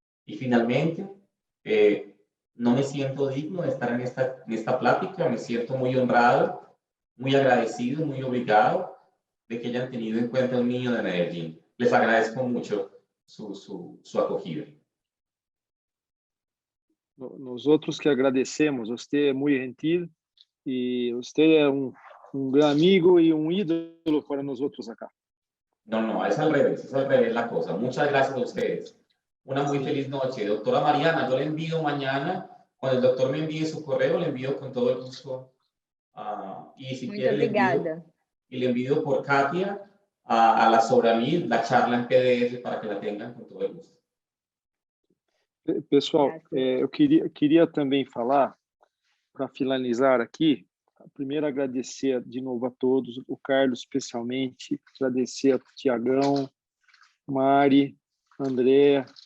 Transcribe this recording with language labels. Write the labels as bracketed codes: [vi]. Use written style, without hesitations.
[es] Y finalmente, no me siento digno de estar en esta plática, me siento muy honrado, muy agradecido, muy obligado de que hayan tenido en cuenta a un niño de Medellín. Les agradezco mucho su acogida. Nosotros que agradecemos, [pt] você é muito gentil e você é um [es] gran amigo y un ídolo para nosotros acá. No, es al revés la cosa. Muchas gracias a ustedes. Una muy feliz noche. Doctora Mariana, yo le envío mañana, cuando el doctor me envíe su correo, le envío con todo el gusto. Y si [pt] Muito [es] quiere, [pt] obrigada. [es] le envío por Katia a la Sobramid, la charla en PDF para que la tengan con todo el gusto. [pt] Pessoal, eu queria também falar, para finalizar aqui, primeiro agradecer de novo a todos, o Carlos especialmente, agradecer a Tiagão, Mari, André,